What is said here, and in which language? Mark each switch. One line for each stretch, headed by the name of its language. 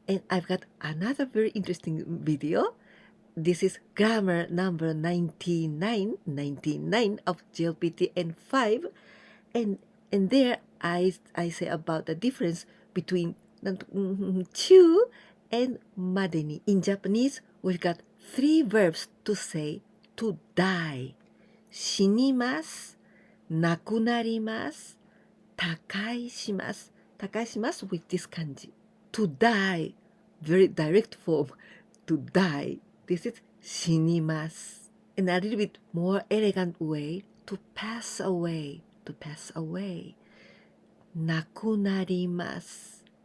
English: And I've got another very interesting video. This is grammar number 99 of JLPT N5. And there I say about the difference between 中 and までに。 In Japanese, we've got three verbs to say to die.
Japanese: 死にます、亡くなります、他界します。
English: 他界します with this kanji. To die, very direct form. To die. This is 死にます。 And a little bit more elegant way to pass away. To pass away. なくなります。